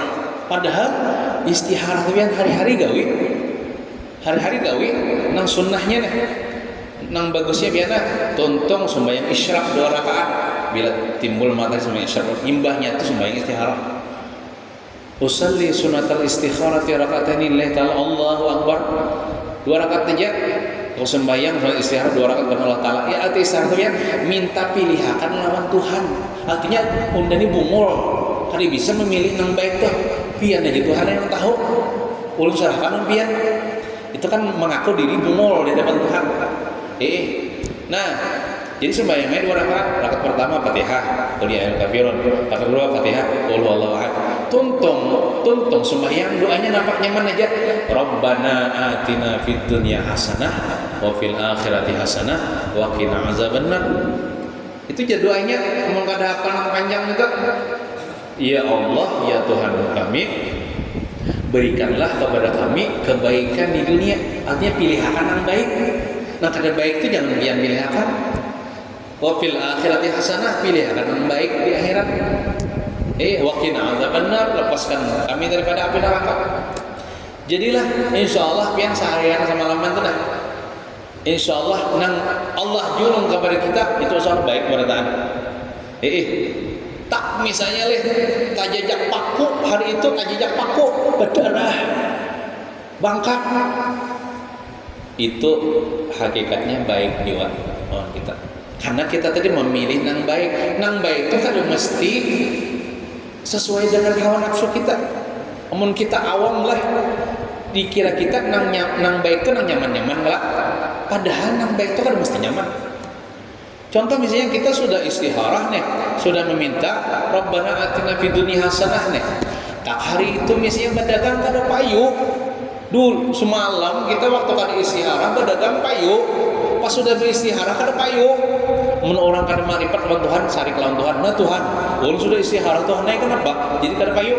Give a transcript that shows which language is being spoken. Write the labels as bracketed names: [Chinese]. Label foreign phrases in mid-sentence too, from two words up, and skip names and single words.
[Banjar] Padahal istikharah itu yang hari-hari gawi. Hari-hari gawi nang sunnahnya nih. Nang bagusnya biasa tontong sembahyang isyraq 2 rakaat bila timbul matahari sembahyang isyraq, imbahnya itu sembahyang istikharah. [Arabic] أصلي سنة الاستخارة ركعتين لله تعالى الله أكبر. [Banjar] 2 rakaat aja kau sembahyang salat istikharah 2 rakaat kepada Allah Ta'ala. Ya arti istikharah itu ya minta pilihan lawan Tuhan. Artinya undani bungul kali bisa memilih nang baik tuh. Pian aja Tuhan yang tahu. Ulun serahkan pian. Itu kan mengaku diri bungul di hadapan Tuhan. Nah, jadi sembahyangnya 2 rakaat. Rakaat pertama Fatihah, [Arabic] قل يا أيها الكافرون. [Banjar] Rakaat kedua Fatihah, [Arabic] قل هو الله أحد. [Banjar] Tuntung sembahyang doanya nampak nyaman aja. [Arabic] ربنا آتنا في الدنيا حسنة وفي الآخرة حسنة وقنا عذاب النار. [Banjar] Itu aja doanya, mau kada hafal panjang itu. [Indonesian] Ya Allah, ya Tuhan kami, berikanlah kepada kami kebaikan di dunia. [Banjar] Artinya pilihan yang baik. Nah, kada baik itu jangan pilih-pilihkan. [Arabic] وفي الآخرة حسنة, [Banjar] pilih yang baik di akhirat. [Arabic] وقنا عذاب النار, [Banjar] lepaskan kami daripada api neraka. Jadilah insyaallah pian seharian sama laman tu dah. Insyaallah nang Allah julung kepada kita itu usaha baik berataan. Tak misalnya tajajak paku hari itu tajajak paku berdarah bangkak. Itu hakikatnya baik jiwa orang kita. Karena kita tadi memilih nang baik. Nang baik itu kan mesti sesuai dengan hawa nafsu kita. Amun kita awam lah, dikira kita nang baik itu nang nyaman-nyaman lah. Padahal nang baik itu kan mesti nyaman. Contoh misalnya kita sudah istikharah nih, sudah meminta [Arabic] ربنا آتنا في الدنيا حسنة [Banjar] nih. Tak hari itu misalnya berdagang kada payu. Dulu semalam kita waktu kada istikharah berdagang payu. Pas sudah beristikharah kada payu. Mun orang kada marifat lawan Tuhan, sari lawan Tuhan. Nah Tuhan, ulun sudah istikharah Tuhan naik kenapa? Jadi kada payu.